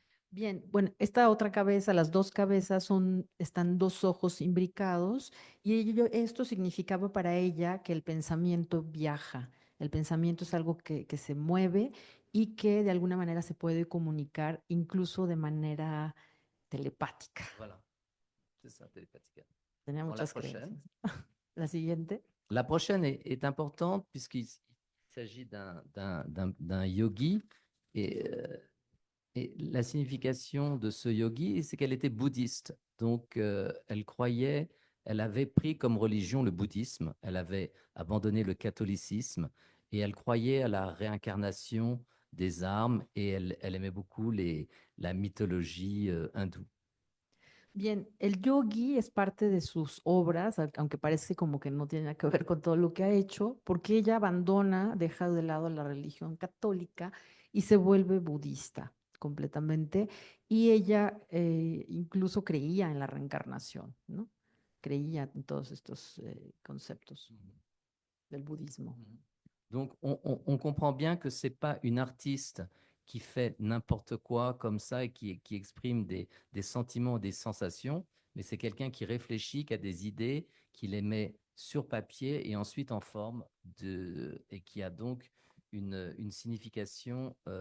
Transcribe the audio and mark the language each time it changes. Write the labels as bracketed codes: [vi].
[es] Bien, bueno, esta otra cabeza, las dos cabezas están dos ojos imbricados y esto significaba para ella que el pensamiento viaja. El pensamiento es algo que se mueve y que de alguna manera se puede comunicar incluso de manera telepática. [fr] Voilà, c'est ça, télépathique. [es] Tenía [fr] Bon, la [es] muchas [fr] prochaine. [es] creencias. La siguiente. [fr] La prochaine est importante puisqu'il s'agit d'un yogi et la signification de ce yogi, c'est qu'elle était bouddhiste. Donc, elle croyait, elle avait pris comme religion le bouddhisme, elle avait abandonné le catholicisme et elle croyait à la réincarnation des âmes et elle aimait beaucoup la mythologie hindoue. [es] Bien, el yogi es parte de sus obras, aunque parece como que no tiene nada que ver con todo lo que ha hecho, porque ella abandona, deja de lado la religión católica y se vuelve budista completamente. Y ella incluso creía en la reencarnación, ¿no? Creía en todos estos conceptos del budismo. [fr] Donc, on comprend bien que ce n'est pas une artiste qui fait n'importe quoi comme ça et qui exprime des sentiments, des sensations, mais c'est quelqu'un qui réfléchit, qui a des idées, qui les met sur papier et ensuite en forme, et qui a donc une signification